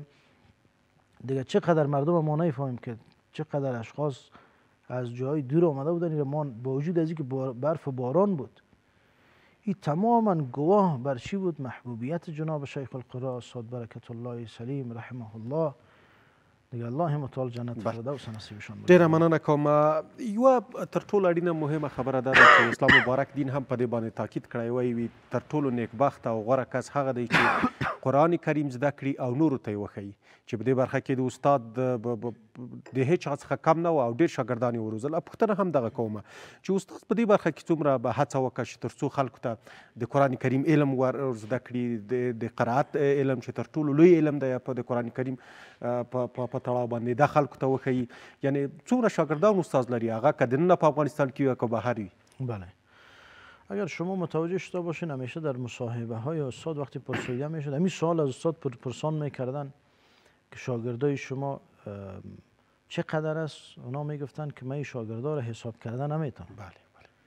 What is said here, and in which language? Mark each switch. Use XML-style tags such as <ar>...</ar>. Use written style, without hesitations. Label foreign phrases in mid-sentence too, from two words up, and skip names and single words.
<fa>دیگه چقدر مردم ما نمیفهمیم که چقدر اشخاص از جای دور آمده بودن. ما با وجود از اینکه برف و باران بود، این تماما گواه بر چی بود؟ محبوبیت جناب شیخ القرآن استاد برکت الله سلیم</fa> <ar>رحمه الله.</ar> <fa>دیگه الله متعال جنت فردوس نصیبشون بکړي.</fa> <ps>ډیره مننه کوم. یوه تر ټولو اړینه مهمه خبره دا ده چې اسلام مبارک دین هم په دې باندې تاکید کړی وی تر ټولو نیکبخته او غوره کس هغه دی چې قرآن کریم زده کړي او نورو ته یې وښیي. چې په دې برخه کې د استاد د هیڅ چا څخه کم نه و او ډېر شاګردان یې وروزل. پوښتنه هم دغه کومه چې استاد په دې برخه کې څومره به هڅه وکړه چې تر څو خلکو ته د قرآن کریم علم ور زده کړي، د قرائت علم چې تر ټولو لوی علم دی په د قرآن کریم په تړاو باندې دا خلکو ته وښیي. یعنی څومره شاګردان استاد لري، هغه که دننه په افغانستان کې وي که بهر وي؟</ps> <fa>بله، اگر شما متوجه شده باشین همیشه در مصاحبه های استاد وقتی پرسیده میشد همین سوال از استاد پرسان میکردن که شاگردای شما چقدر است؟ اونا میگفتن که من شاگردا را حساب کردن نمیتونم. بله.</fa>